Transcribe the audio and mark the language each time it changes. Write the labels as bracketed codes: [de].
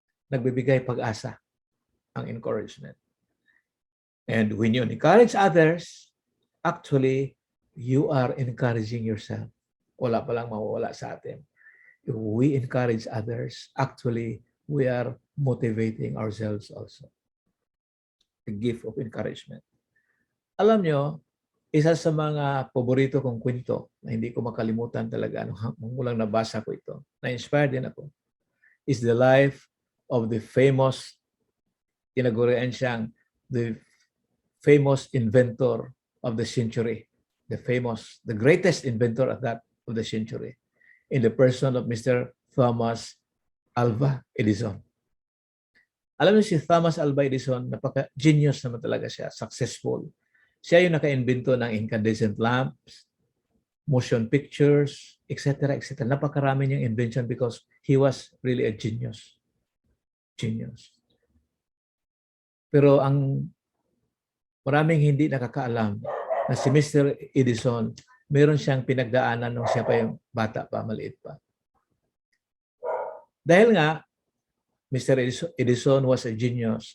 [tl] Nagbibigay pag-asa ang encouragement. [en] And when you encourage others, actually, you are encouraging yourself. [tl] Wala palang mawawala sa atin. [en] If we encourage others, actually, we are motivating ourselves also. The gift of encouragement. [tl] Alam nyo, isa sa mga paborito kong kwento na hindi ko makalimutan talaga, mulang nabasa ko ito, na-inspired din ako, [en] is the life of the famous, [tl] tinagurian siyang [en] the famous inventor of the century, the greatest inventor of the century, in the person of Mr. [tl] Thomas Alva Edison. Alam niyo si Thomas Alva Edison, napaka-genius naman talaga siya, successful. Siya yung naka-invento ng incandescent lamps, motion pictures, etc., etc. Napakarami niyang invention [en] because he was really a genius. Genius. [tl] Pero ang maraming hindi nakakaalam na si Mr. Edison, meron siyang pinagdaanan nung siya pa yung bata pa, maliit pa. Dahil nga, [en] Mr. Edison was a genius.